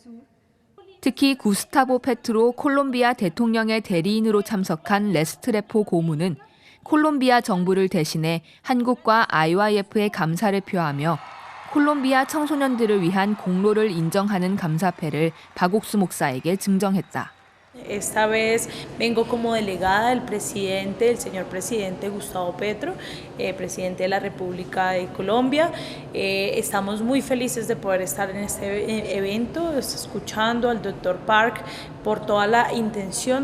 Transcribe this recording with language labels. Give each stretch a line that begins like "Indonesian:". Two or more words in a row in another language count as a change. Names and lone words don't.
Korean: 특히 구스타보 페트로 콜롬비아 대통령의 대리인으로 참석한 레스트레포 고문은 콜롬비아 정부를 대신해 한국과 IYF에 감사를 표하며 콜롬비아 청소년들을 위한 공로를 인정하는 감사패를 박옥수 목사에게 증정했다.
Spanish: Esta vez vengo como delegada del presidente, el señor presidente Gustavo Petro, presidente de la República de Colombia. Estamos muy felices de poder estar en este evento, escuchando al doctor Park por toda la intención